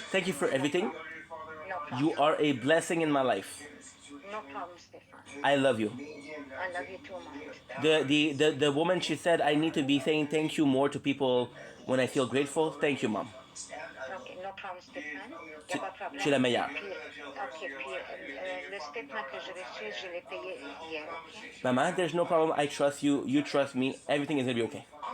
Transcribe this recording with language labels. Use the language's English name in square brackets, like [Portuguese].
[English] Thank you for everything. No problem. You are a blessing in my life. No problem, Stefan. I love you. I love you too much. The woman, she said I need to be saying thank you more to people when I feel grateful. Thank you, Mom. Okay, no problem, Stéphane. [French] Y a pas de problème. Tu es la meilleure. Ok, puis le statement que j'ai reçu, je l'ai payé hier, ok? [English] Maman, there's no problem. I trust you. You trust me. Everything is gonna be okay.